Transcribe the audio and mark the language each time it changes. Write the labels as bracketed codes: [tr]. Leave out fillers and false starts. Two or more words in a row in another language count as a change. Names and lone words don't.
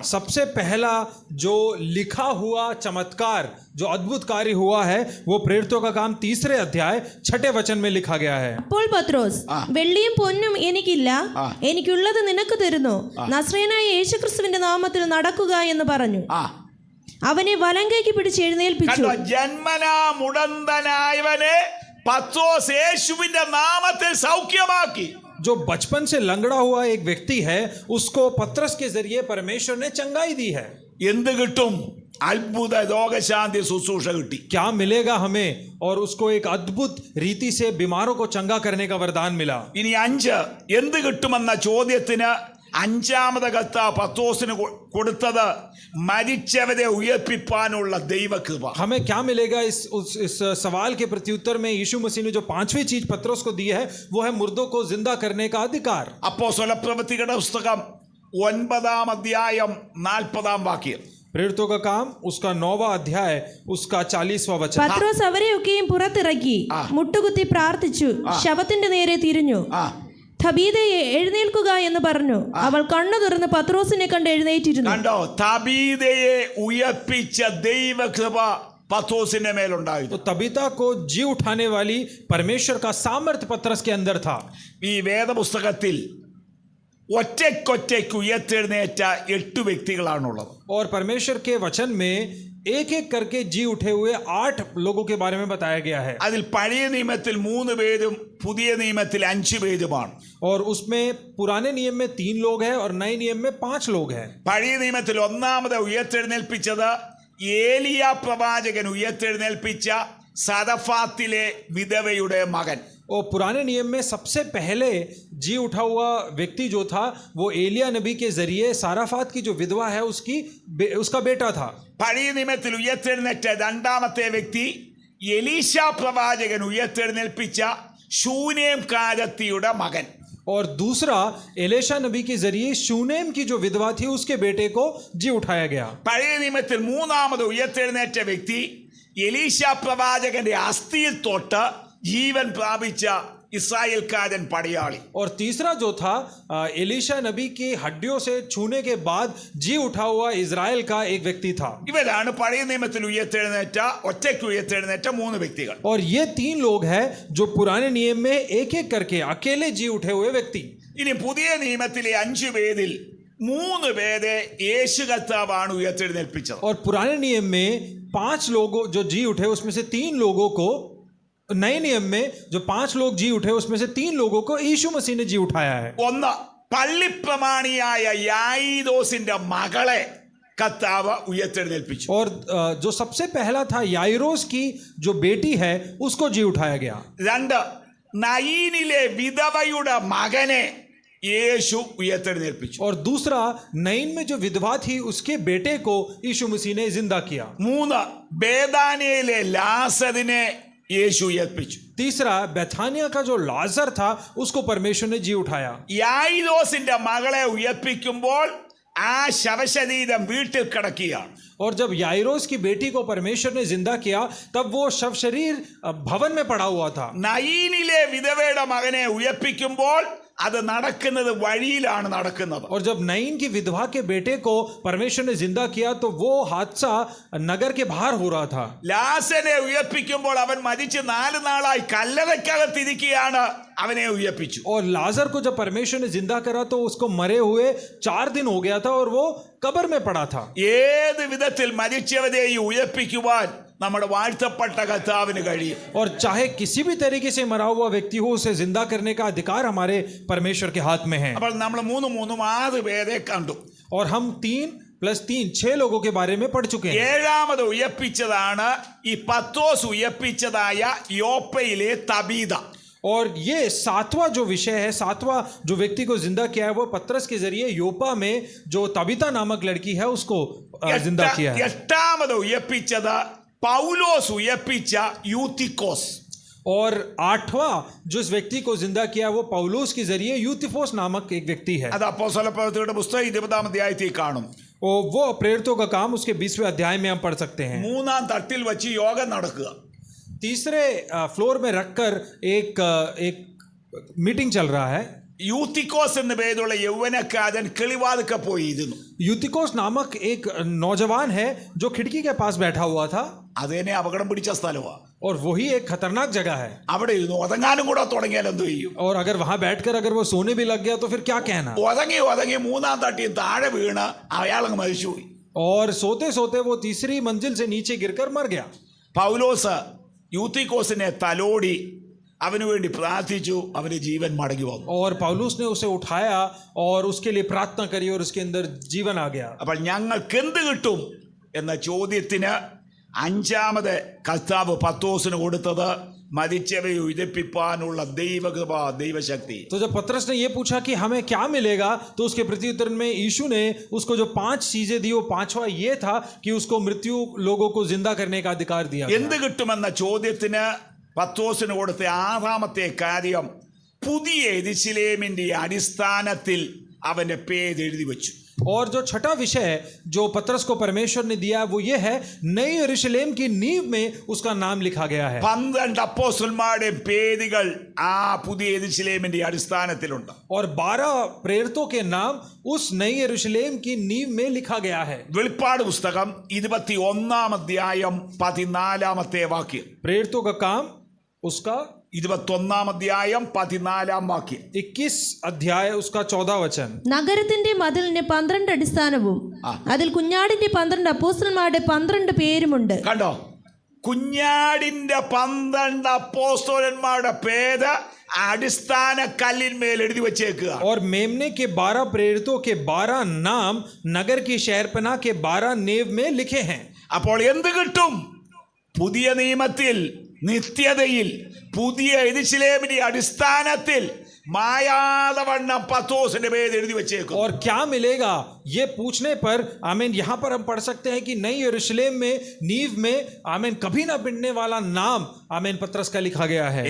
[hi] सबसे पहला जो लिखा हुआ चमत्कार जो अद्भुत कार्य हुआ है वो प्रेरितों का काम 3 अध्याय 6 वचन में लिखा गया है. [ml] അപ്പോൾ പത്രോസ്, വെള്ളിയും പൊന്നും എനിക്കില്ല, എനിക്കുള്ളത് നിനക്ക് തരുന്നു, നസ്രയനായ യേശുക്രിസ്തുവിന്റെ നാമത്തിൽ നടക്കുക എന്ന് പറഞ്ഞു. അവനെ വലങ്കൈക്ക് പിടിച്ച് എഴുന്നേൽപ്പിച്ചു. ജന്മനാ മുടന്തനായവനെ പത്രോസ് യേശുവിന്റെ നാമത്തിൽ സൗഖ്യമാക്കി. [hi] जो बचपन से लंगड़ा हुआ एक व्यक्ति है उसको पतरस के जरिए परमेश्वर ने चंगाई दी है. [ml] എന്ത് കിട്ടും? അത്ഭുത രോഗശാന്തി ശുശ്രൂഷ കിട്ടി. [hi] क्या मिलेगा हमें? और उसको एक अद्भुत रीति से बीमारों को चंगा करने का वरदान मिला. [ml] ഇനി 5 എന്ത് കിട്ടുമെന്ന ചോദ്യത്തിന് 5-ാമത് കത്ത് പത്രോസിന് കൊടുത്തത് മരിച്ചവരെ ഉയർപ്പിപ്പാനുള്ള ദൈവകൃപ. [hi] हमें क्या मिलेगा इस सवाल के प्रत्युत्तर में? यीशु मसीह ने जो 5वीं चीज पतरस को दी है वो है मुर्दों को जिंदा करने का अधिकार. [ml] അപ്പോസ്തല പ്രവൃത്തികളുടെ പുസ്തകം 9-ാം അധ്യായം 40-ാം വാക്യം. [hi] प्रेरितों का काम उसका 9वां अध्याय उसका 40वां वचन. [ml] പത്രോസ് അവരെയൊക്കെയും പുറത്തിറക്കി മുട്ടുകുത്തി പ്രാർത്ഥിച്ചു, ശവത്തിന്റെ നേരെ തിരിഞ്ഞു, തബീതയെ എഴുന്നേൽക്കുക എന്ന് പറഞ്ഞു. അവൾ കണ്ണു തുറന്ന് പത്രോസിനെ കണ്ട് എഴുന്നേറ്റിരുന്നു. കണ്ടോ? തബീതയെ ഉയർപ്പിച്ച ദൈവകൃപ പത്രോസിന്റെ മേലുണ്ടായിരുന്നു. [hi] तो तबीता को जी उठाने वाली परमेश्वर का सामर्थ्य पतरस के अंदर था. [ml] ഈ വേദപുസ്തകത്തിൽ ഒറ്റയ്ക്കൊറ്റയ്ക്ക് ഉയർത്തെഴുന്നേറ്റ 8 വ്യക്തികളാണുള്ളത്. [hi] और परमेश्वर के वचन में एक करके जी उठे हुए 8 लोगों के बारे में बताया गया है. [ml] അതിൽ പഴയ നിയമത്തിൽ 3 പേരും പുതിയ നിയമത്തിൽ 5 പേരുമാണ്. [hi] और उसमें पुराने नियम में 3 लोग हैं और नए नियम में 5 लोग हैं. [ml] പഴയ നിയമത്തിൽ ഒന്നാമത് ഉയർത്തെഴുന്നേൽപ്പിച്ചത് ഏലിയ പ്രവാചകൻ ഉയർത്തെഴുന്നേൽപ്പിച്ച സദഫാത്തിലെ വിധവയുടെ മകൻ. [hi] और पुराने नियम में सबसे पहले जी उठा हुआ व्यक्ति जो था वो एलिया नबी के जरिए साराफात की जो विधवा है उसका बेटा था. [ml] പഴയ നിയമത്തിൽ ഉയർത്തെഴുന്നേറ്റ രണ്ടാമത്തെ വ്യക്തി എലീശ പ്രവാചകൻ ഉയർത്തെഴുന്നേൽപ്പിച്ച ശൂനേം കാരത്തിയുടെ മകൻ. [hi] और दूसरा एलेशा नबी के जरिए शूनेम की जो विधवा थी उसके बेटे को जी उठाया गया. [ml] പഴയ നിയമത്തിൽ മൂന്നാമത് ഉയർത്തെഴുന്നേറ്റ വ്യക്തി എലീശ പ്രവാചകന്റെ അസ്ഥിയിൽ തൊട്ട് ജീവൻ പ്രാപിച്ച ഇസ്രായേൽക്കാരൻ പടയാളി. [hi] और तीसरा जो था एलीशा नबी की हड्डियों से छूने के बाद जी उठा हुआ इजराइल का एक व्यक्ति था. [ml] ഇവരാണ് പഴയ നിയമത്തിൽ ഒറ്റയ്ക്ക് ഉയർത്തെഴുന്നേറ്റ 3 വ്യക്തികൾ. [hi] और ये 3 लोग हैं जो पुराने नियम में एक करके अकेले जी उठे हुए व्यक्ति. [ml] ഇനി പുതിയ നിയമത്തിലെ 5 പേരിൽ 3 പേരെ യേശു കർത്താവാണ് ഉയർത്തെഴുന്നേൽപ്പിച്ചത്. [hi] और पुराने नियम में 5 लोगों जो जी उठे उसमें से 3 लोगों को, नए नियम में जो 5 लोग जी उठे उसमें से 3 लोगों को यीशु मसीह ने जी उठाया है. [ml] ഒന്ന്, പള്ളിപ്രമാണിയായ യായിരോസിന്റെ മകളെ കർത്താവ് ഉയർത്തെഴുന്നേൽപ്പിച്ചു. [hi] और जो सबसे पहला था याइरोस की जो बेटी है उसको जी उठाया गया. [ml] 2, നയീനിലെ വിധവയുടെ മകനെ യേശു ഉയർത്തെഴുന്നേൽപ്പിച്ചു. [hi] और दूसरा नईन में जो विधवा थी उसके बेटे को यीशु मसीह ने जिंदा किया. [ml] 3, ബേഥാനിയയിലെ ലാസറിനെ യേശു ഉയർപ്പിച്ചു. [hi] तीसरा बेथानिया का जो लाजर था उसको परमेश्वर ने जी उठाया. [ml] യായിരോസിന്റെ മകളെ ഉയർപ്പിക്കുമ്പോൾ ആ ശവശരീരം വീട്ടിൽ കിടക്കുകയാണ്. [hi] और जब याइरोस की बेटी को परमेश्वर ने जिंदा किया तब वो शव शरीर भवन में पड़ा हुआ था. [ml] നയീനിലെ വിധവയുടെ മകനെ ഉയർപ്പിക്കുമ്പോൾ അത് നടക്കുന്നത് വഴിയിലാണ് നടക്കുന്നത്. [hi] और जब नईन की विधवा के बेटे को परमेश्वर ने जिंदा किया तो वो हादसा नगर के बाहर हो रहा था. [ml] ലാസനെ ഉയർപ്പിക്കുമ്പോൾ അവൻ മരിച്ച് 4 നാളായി കല്ലറയ്ക്കകത്തിരിക്കുകയാണ്. അവനെ ഉയർപ്പിച്ചു. [hi] और लाजर को जब परमेश्वर ने जिंदा करा तो उसको मरे हुए 4 दिन हो गया था और वो कब्र में पड़ा था. [ml] ഏത് വിധത്തിൽ മരിച്ചവരെയും ഉയർപ്പിക്കുവാൻ നമ്മുടെ വാഴ്ത്തപ്പെട്ട കർത്താവിന് കഴിയും. [hi] और चाहे किसी भी तरीके से मरा हुआ व्यक्ति हो उसे जिंदा करने का अधिकार हमारे परमेश्वर के हाथ में है. [ml] അപ്പോൾ നമ്മൾ 6 പേരെ കണ്ടു. [hi] और हम 3 + 3 6 लोगों के बारे में पढ़ चुके हैं. [ml] 7ാമത് ഉയർപ്പിച്ചതാണ് ഈ പത്രോസ് ഉയർപ്പിച്ചതായ യോപ്പയിലെ തബീത. [hi] और ये सातवां जो विषय है, सातवां जो व्यक्ति को जिंदा किया है, वो पतरस के जरिए योपा में जो तबीता नामक लड़की है उसको जिंदा किया है। [ml] എട്ടാമത് ഉയർപ്പിച്ചത് പൗലോസ് ഉയർപ്പിച്ച യൂത്തിക്കോസ്. [hi] और आठवां जो इस व्यक्ति को जिंदा किया वो पौलुस के जरिए यूतिफोस नामक एक व्यक्ति है। [ml] അത് അപ്പോസ്തലപ്രവൃത്തിയുടെ പുസ്തകം 20-ാം അധ്യായത്തിൽ കാണും. [hi] और वो प्रेरितों का काम उसके 20वें अध्याय में हम पढ़ सकते हैं। [ml] മൂന്നാം തട്ടിൽ വെച്ച് യോഗം നടക്കുക. [hi] तीसरे फ्लोर में रखकर एक मीटिंग चल रहा है। [ml] യൂത്തിക്കോസ് എന്ന പേരുള്ള യൗവനക്കാരൻ കിളിവാതിക്ക പോയിരുന്നു. [hi] यूतिकोस नामक एक नौजवान है जो खिड़की के पास बैठा हुआ था, [ml] അതേനെ അപകടം പിടിച്ച സ്ഥലമാണ്. [hi] और वही एक खतरनाक जगह है। [ml] അവിടെ ഇരുന്ന് ഒതങ്ങാനും കൂടെ തുടങ്ങിയാൽ എന്ത് ചെയ്യും? [hi] और अगर वहां बैठकर अगर वो सोने भी लग गया तो फिर क्या कहना। [ml] ഒതങ്ങി മൂന്നാം തട്ടിൽ താഴെ വീണ് അയാളങ്ങ് മരിച്ചുപോയി. [hi] और सोते सोते वो तीसरी मंजिल से नीचे गिरकर मर गया। [ml] പൗലോസ് യൂത്തിക്കോസിനെ തലോടി അവന് വേണ്ടി പ്രാർത്ഥിച്ചു. അവന് ജീവൻ മടങ്ങി വന്നു. [hi] और पौलुस ने उसे उठाया और उसके लिए प्रार्थना करी और उसके अंदर जीवन आ गया। [ml] അപ്പോൾ ഞങ്ങൾക്ക് എന്ത് കിട്ടും എന്ന ചോദ്യത്തിന് അഞ്ചാമത് കർത്താവ് പത്രോസിന് കൊടുത്തത് മരിച്ചവയെ ഉയിർപ്പിപ്പാനുള്ള ദൈവകൃപ, ദൈവശക്തി. [hi] तो जब पतरस ने ये पूछा कि हमें क्या मिलेगा, तो उसके प्रत्युत्तर में यीशु ने उसको जो 5 चीजें दी, वो पांचवा ये था कि उसको मृत्यु लोगों को जिंदा करने का अधिकार दिया गया। [ml] എന്ത് കിട്ടുമെന്ന ചോദ്യത്തിന് പത്രോസിന് കൊടുത്ത ആറാമത്തെ കാര്യം പുതിയ യെരൂശലേമിന്റെ അടിസ്ഥാനത്തിൽ അവന്റെ പേര് എഴുതി വെച്ചു. [hi] और जो छठा विषय जो पतरस को परमेश्वर ने दिया वो ये है, नई यरूशलेम की नींव में उसका नाम लिखा गया है। [ml] 12 അപ്പോസ്തലന്മാരുടെ പേരുകൾ ആ പുതിയ യെരൂശലേമിന്റെ അടിസ്ഥാനത്തിലുണ്ട്. [hi] और 12 प्रेरितों के नाम उस नई यरूशलेम की नींव में लिखा गया है। [ml] വെളിപ്പാട് പുസ്തകം 21-ാം അധ്യായം 14-ാമത്തെ വാക്യം. [hi] प्रेरितों का काम उसका [ml] 21-ാം അധ്യായം 14-ാം വാക്യം. [hi] 21 अध्याय उसका 14 वचन। [ml] നഗരത്തിന്റെ മതിലിന് 12 അടിസ്ഥാനവും അതിൽ കുഞ്ഞാടിന്റെ 12 അപ്പോസ്തലന്മാരുടെ 12 പേരുമുണ്ട്. കണ്ടോ, കുഞ്ഞാടിന്റെ 12 അപ്പോസ്തലന്മാരുടെ പേര് അടിസ്ഥാന കല്ലിന്മേൽ എഴുതി വെച്ചേക്കുക. [hi] और मेमने के 12 प्रेरितों के 12 नाम नगर की शहरपनाह के 12 नेव में लिखे हैं। [ml] അപ്പോൾ എന്ത് കിട്ടും? പുതിയ നിയമത്തിൽ, നിത്യതയിൽ, പുതിയ യെരൂശലേമിന്റെ അടിസ്ഥാനത്തിൽ മായാതെ വണ്ണം പത്രോസിന്റെ പേര് എഴുതി വെച്ചേക്കും. [hi] और क्या मिलेगा ये पूछने पर आमीन, यहाँ पर हम पढ़ सकते हैं कि नई यरूशलेम में नींव में आमीन कभी ना बिगड़ने वाला नाम आमीन पतरस का लिखा गया है।